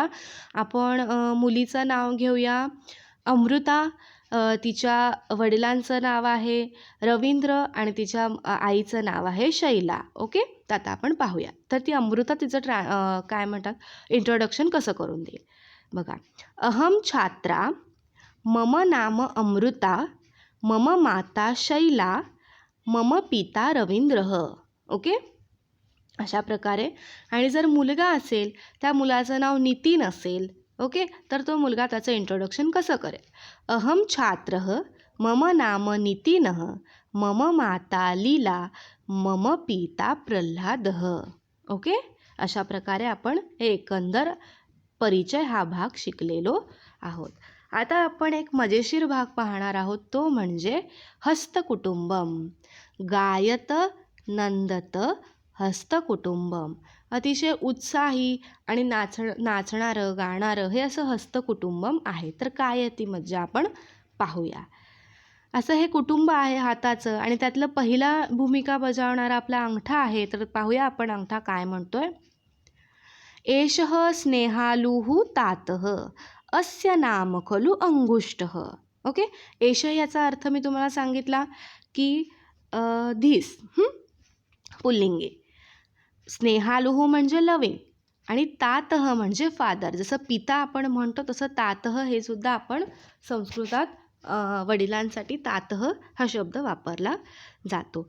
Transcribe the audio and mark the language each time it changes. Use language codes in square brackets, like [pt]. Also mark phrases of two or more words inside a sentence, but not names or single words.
[mr] आपण मुलीचं नाव घेऊया अमृता. तिच्या वडिलांचं नाव आहे रवींद्र आणि तिच्या आईचं नाव आहे शैला. ओके. तर आता आपण पाहूया. तर ती अमृता तिचं काय म्हणतात इंट्रोडक्शन कसं करून देईल बघा. [sa] अहम छात्रा, मम नाम अमृता, मम माता शैला, मम पिता रवींद्रः. [mr] ओके. अशा प्रकारे. आणि जर मुलगा असेल त्या मुलाचं नाव नितीन असेल. ओके. तर तो मुलगा त्याचं इंट्रोडक्शन कसं करेल? [sa] अहम छात्रः, मम नाम नितीनः, मम माता लीला, मम पिता प्रल्हादः. [mr] ओके. अशा प्रकारे आपण एकंदर परिचय हा भाग शिकलेलो आहोत. आता आपण एक मजेशीर भाग पाहणार आहोत, तो म्हणजे हस्तकुटुंबम. [sa] गायत नंदत हस्तकुटुंबम. [mr] अतिशय उत्साही आणि नाचणारं गाणारं हे असं हस्तकुटुंबम आहे. तर काय आहे ती मज्जा आपण पाहूया. असं हे कुटुंब आहे हाताचं आणि त्यातलं पहिला भूमिका बजावणारा आपला अंगठा आहे. तर पाहूया आपण अंगठा काय म्हणतोय. [sa] एषः स्नेहालुः तातः, अस्य नाम खलु अंगुष्ठः. [mr] ओके. एषः याचा अर्थ मी तुम्हाला सांगितला की धीस पुल्लिंगी. स्नेहालुः म्हणजे लविंग आणि तातः म्हणजे फादर. जसं पिता आपण म्हणतो तसं तातः हे सुद्धा आपण संस्कृतात वडिलांसाठी तातः हा शब्द वापरला जातो.